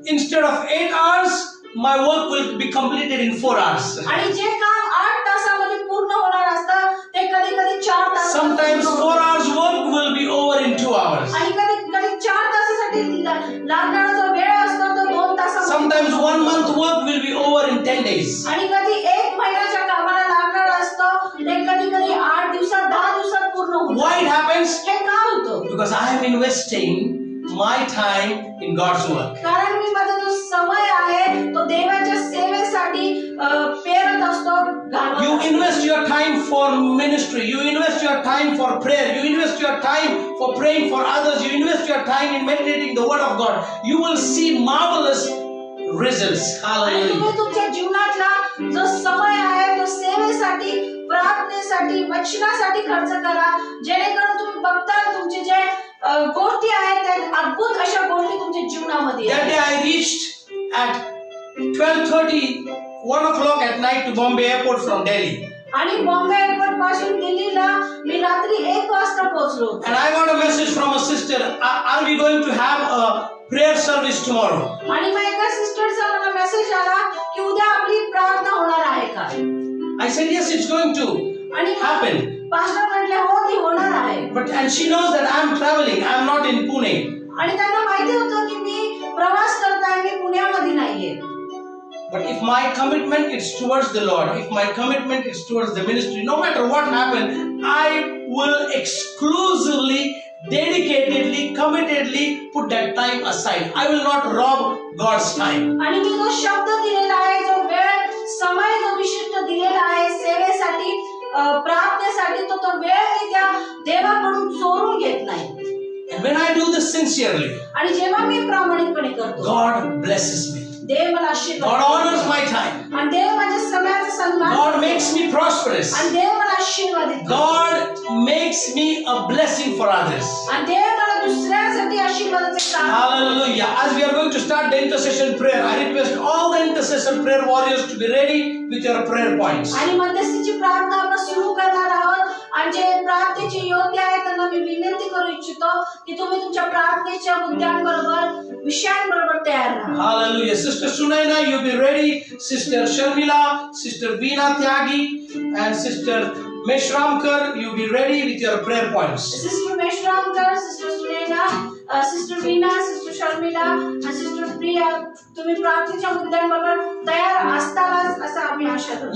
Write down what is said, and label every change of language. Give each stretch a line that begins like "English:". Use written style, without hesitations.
English: Instead of 8 hours, my work will be completed in 4 hours.
Marathi: आणि जे काम 8 तासामध्ये पूर्ण होणार असतं ते कधी कधी 4 तास.
English: Sometimes 4 hours work will be over in 2 hours.
Marathi: आणि कधी कधी 4 तासासाठी लागणारा जो वेळ असतो तो 2 तासामध्ये.
English: Sometimes 1 month work will be over in 10 days.
Marathi: आणि कधी 1 महिन्याच्या कामाला लागणार असतं ते कधी कधी 8 दिवसात 10 दिवसात पूर्ण होतं.
English: Why it happens?
Marathi: हे का होतं?
English: Because I am investing my time in God's work.
Marathi: कारण मी माझा जो समय आहे तो देवाच्या सेवेसाठी पेरत असतो, घालवत
English: You
Marathi: असतो.
English: invest your time for ministry. You invest your time for prayer. You invest your time for praying for others. You invest your time in meditating the word of God. You will see marvelous results.
Marathi: आणि
English: Hallelujah.
Marathi: तुम्ही तुमच्या जीवनातला जो समय आहे तो सेवेसाठी, प्रार्थनेसाठी, वचनासाठी खर्च करा, जेणेकरून तुम्ही बघता तुमचे जे गोष्टी आहेत त्या अद्भुत अशा गोष्टी तुमच्या जीवनामध्ये
English: That day I reached at 12:30, 1 o'clock at night to Bombay airport from Delhi.
Marathi: आणि बॉम्बे एअरपोर्ट पासून दिल्लीला मी रात्री 1 वाजता पोहोचलो.
English: And I got a message from a sister. Are we going to have a prayer service tomorrow?
Marathi: आणि मग एका सिस्टरचा मला मेसेज आला की उद्या आपली प्रार्थना होणार आहे का?
English: I said yes, it's going to
Marathi: आणि
English: happen.
Marathi: पास्टर म्हटले हो ती होणार आहे.
English: And she knows that I'm traveling. I'm not in Pune.
Marathi: आणि त्यांना माहिती होतं की मी प्रवास करत आहे, मी पुण्यामध्ये नाहीये.
English: But if my commitment is towards the Lord, if my commitment is towards the ministry, no matter what happens, I will exclusively, dedicatedly, committedly put that time aside. I will not rob God's time.
Marathi: आणि मी जो शब्द दिलेला आहे, जो वेळ, समय जो विशिष्ट दिलेला आहे सेवेसाठी, प्रार्थनेसाठी, तो वेळ मी त्या देवाकडून चोरून घेत नाही.
English: And when I do this sincerely,
Marathi: आणि जेव्हा मी प्रामाणिकपणे करतो,
English: God blesses me.
Marathi: देव मला आशीर्वाद
English: God
Marathi: देतो.
English: honors my time.
Marathi: आणि देव माझ्या समयाचा सन्मान
English: God makes me prosperous.
Marathi: आणि देव मला आशीर्वादित करतो.
English: God makes me a blessing for others.
Marathi: आणि देव मला दुसऱ्यासाठी आशीर्वादाचे काम.
English: Hallelujah. As we are going to start the intercession prayer, I request all the intercession prayer warriors to be ready with your prayer points.
Marathi: आणि मध्यस्थीची प्रार्थना आपण सुरू करणार आहोत. आणि जे प्रार्थनेचे योद्धे आहेत त्यांना मी विनंती करू इच्छितो की तुम्ही तुमच्या प्रार्थनेच्या मुद्द्यांबरोबर विषयांबरोबर तयार राहा.
English: Hallelujah. Sister Sunaina, you be ready. Sister Sharmila, Sister Veena Tyagi, and Sister Meshramkar, you be ready with your prayer points.
Marathi: Sister मेश्रामकर, sister Sunaina, sister Veena, sister Sharmila आणि सिस्टर प्रिया, तुम्ही प्रार्थनेच्या मुद्द्यांबरोबर तयार असतालच असं आम्ही आशा करतो.